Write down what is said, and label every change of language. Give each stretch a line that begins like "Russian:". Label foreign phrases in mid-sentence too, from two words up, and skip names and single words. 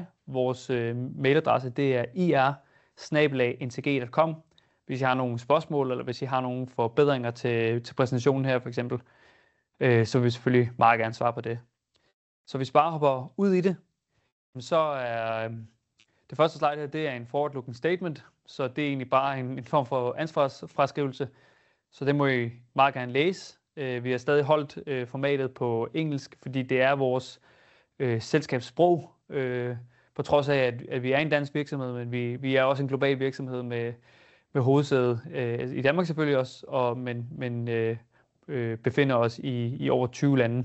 Danish: Vores mailadresse det er ir@ntg.com. Hvis I har nogle spørgsmål, eller hvis I har nogle forbedringer til præsentationen her for eksempel, så vil vi selvfølgelig meget gerne svare på det. Så hvis vi bare hopper ud i det, så er det første slide her, det er en
English: forward-looking statement,
Danish: så det er egentlig bare en form for ansvarsfraskrivelse, så det må I meget gerne læse. Vi har stadig holdt formatet på engelsk, fordi det er vores selskabssprog, på trods af, at vi er en dansk virksomhed, men vi er også en global virksomhed med hovedsæde i Danmark selvfølgelig også, men befinder os i over 20 lande.